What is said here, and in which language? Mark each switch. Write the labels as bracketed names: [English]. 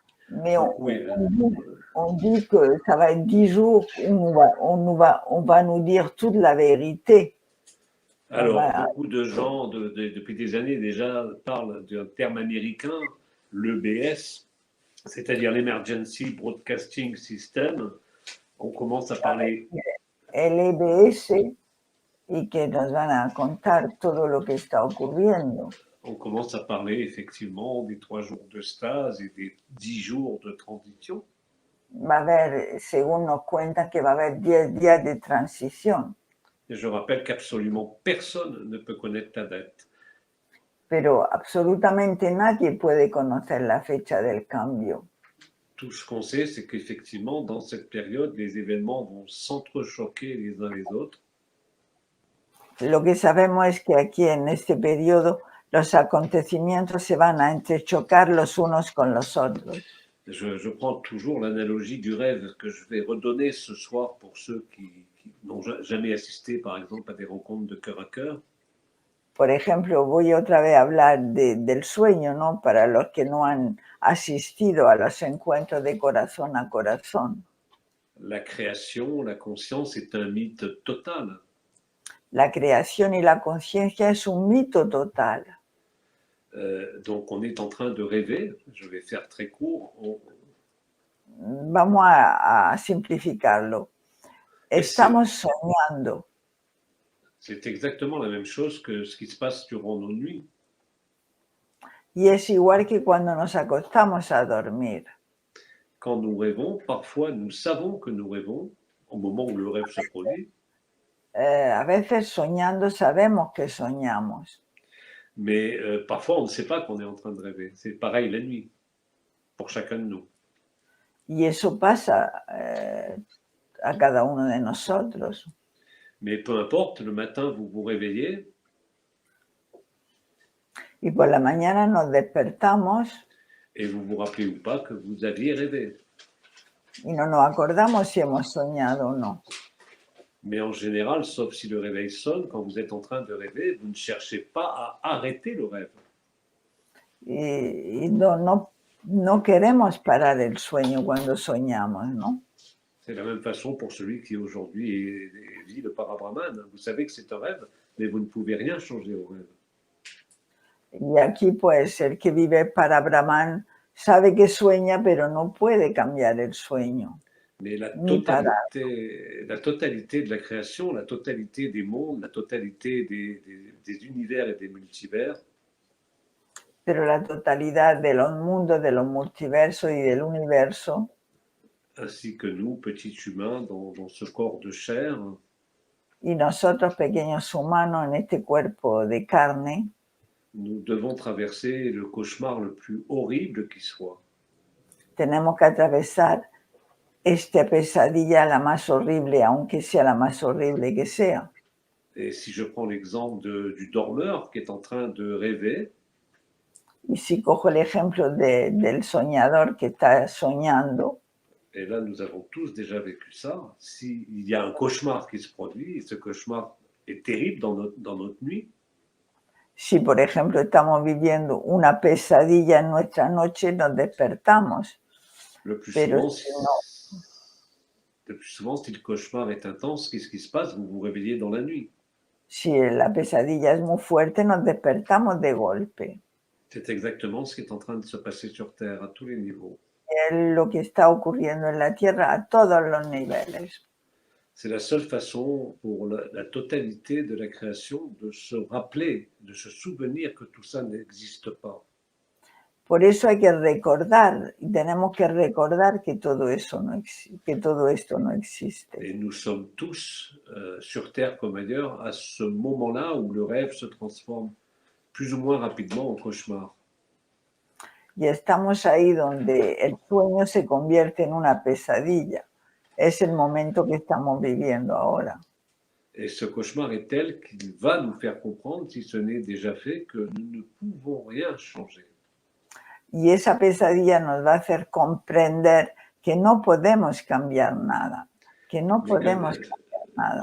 [French] Mais on dit que ça va être 10 jours où on va nous dire toute la vérité. Alors, beaucoup de gens, depuis des années déjà, parlent d'un terme américain, l'EBS, c'est-à-dire l'Emergency Broadcasting System. On commence à parler... [Spanish] El EBS, y que nos van a contar todo lo que está ocurriendo. [French] On commence à parler effectivement des 3 jours de stase et des 10 jours de transition. [Spanish] Va a haber, según nos cuentan, que va a haber 10 días de transición, [French] Et je rappelle qu'absolument personne ne peut connaître ta date. [Spanish] pero absolutamente nadie puede conocer la fecha del cambio. [French] Tout ce qu'on sait, c'est qu'effectivement, dans cette période, les événements vont s'entrechoquer les uns les autres. [Spanish] Lo que sabemos es que aquí en este periodo los acontecimientos se van a entrechocar los unos con los otros. [French] Je prends toujours l'analogie du rêve que je vais redonner ce soir pour ceux qui n'ont jamais assisté, par exemple, à des rencontres de cœur à cœur. [Spanish] Por ejemplo, voy otra vez a hablar del sueño, ¿no? Para los que no han asistido a los encuentros de corazón a corazón. [French] La création, la conscience est un mythe total. [Spanish] La creación y la conciencia es un mito total. [French] Donc on est en train de rêver, je vais faire très court. [Spanish] Vamos a simplificarlo. Estamos soñando. [French] C'est exactement la même chose que ce qui se passe durant nos nuits. [Spanish] Y es igual que cuando nos acostamos a dormir. [French] Quand nous rêvons, parfois nous savons que nous rêvons au moment où le rêve se produit. [Spanish] A veces soñando sabemos que soñamos. [French] Mais parfois on ne sait pas qu'on est en train de rêver. C'est pareil la nuit, pour chacun de nous. [Spanish] Y eso pasa a cada uno de nosotros. [French] Mais peu importe, le matin vous vous réveillez. [Spanish] Y por la mañana nos despertamos. [French] Et vous vous rappelez ou pas que vous aviez rêvé. [Spanish] Y no nos acordamos si hemos soñado o no. [French] Mais en général, sauf si le réveil sonne, quand vous êtes en train de rêver, vous ne cherchez pas à arrêter le rêve. [Spanish] Y no queremos parar el sueño cuando soñamos, ¿no? [French] C'est la même façon pour celui qui aujourd'hui vit le parabrahman. Vous savez que c'est un rêve, mais vous ne pouvez rien changer au rêve. [Spanish] Y aquí, pues, el que vive para Brahman sabe que sueña, pero no puede cambiar el sueño. [French] Mais la [Spanish] Ni parar. [French] totalité de la création, la totalité des mondes, la totalité des univers et des multivers, [Spanish] Pero la totalidad de los mundos, de los multiversos y del universo, [French] ainsi que nous, petits humains, dans ce corps de chair, [Spanish] y nosotros, pequeños humanos, en este cuerpo de carne, [French] nous devons traverser le cauchemar le plus horrible qui soit. [Spanish] tenemos que atravesar esta pesadilla, la más horrible, aunque sea la más horrible que sea. [French] Et si je prends l'exemple du dormeur qui est en train de rêver, [Spanish] Y si cojo el ejemplo del soñador que está soñando, [French] et là nous avons tous déjà vécu ça, s'il y a un cauchemar qui se produit, et ce cauchemar est terrible dans notre nuit, [Spanish] si por ejemplo estamos viviendo una pesadilla en nuestra noche, nos despertamos. [French] le plus [Spanish] Pero [French] souvent, [Spanish] si no, [French] le plus souvent, si le cauchemar est intense, qu'est-ce qui se passe? Vous vous réveillez dans la nuit. [Spanish] si la pesadilla es muy fuerte, nos despertamos de golpe. [French] C'est exactement ce qui est en train de se passer sur Terre à tous les niveaux. [Spanish] Es lo que está ocurriendo en la Tierra a todos los niveles. [French] C'est la seule façon pour la totalité de la création de se rappeler, de se souvenir que tout ça n'existe pas. [Spanish] Por eso hay que recordar, y tenemos que recordar que todo eso no existe, que todo esto no existe. [French] Et nous sommes tous, sur Terre comme ailleurs, à ce moment-là où le rêve se transforme plus ou moins rapidement en cauchemar. [Spanish] Y estamos ahí donde el sueño se convierte en una pesadilla. Es el momento que estamos viviendo ahora. [French] Et ce cauchemar est tel qu'il va nous faire comprendre, si ce n'est déjà fait, que nous ne pouvons rien changer. [Spanish] Y esa pesadilla nos va a hacer comprender que no podemos cambiar nada, que no podemos cambiar nada.